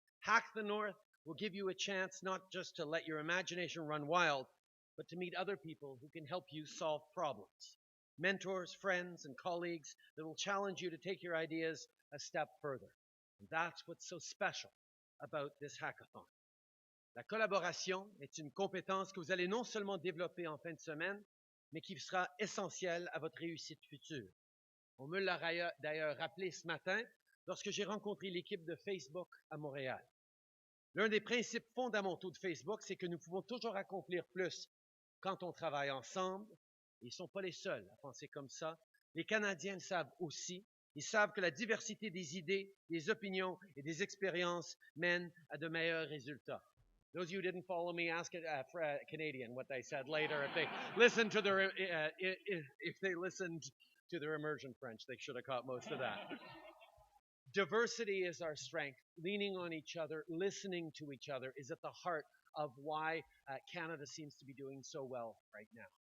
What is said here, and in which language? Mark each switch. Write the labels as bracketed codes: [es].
[en] Hack the North will give you a chance not just to let your imagination run wild, but to meet other people who can help you solve problems. Mentors, friends, and colleagues that will challenge you to take your ideas a step further. And that's what's so special about this hackathon. [fr] La collaboration est une compétence que vous allez non seulement développer en fin de semaine, mais qui sera essentielle à votre réussite future. On me l'a d'ailleurs rappelé ce matin lorsque j'ai rencontré l'équipe de Facebook à Montréal. L'un des principes fondamentaux de Facebook, c'est que nous pouvons toujours accomplir plus quand on travaille ensemble. Ils ne sont pas les seuls à penser comme ça. Les Canadiens le savent aussi. Ils savent que la diversité des idées, des opinions et des expériences mène à de meilleurs résultats. [en] Those of you who didn't follow me, ask a Canadian what they said later. If they listened to their if they listened to their immersion French, they should have caught most of that. Diversity is our strength. Leaning on each other, listening to each other is at the heart of why Canada seems to be doing so well right now.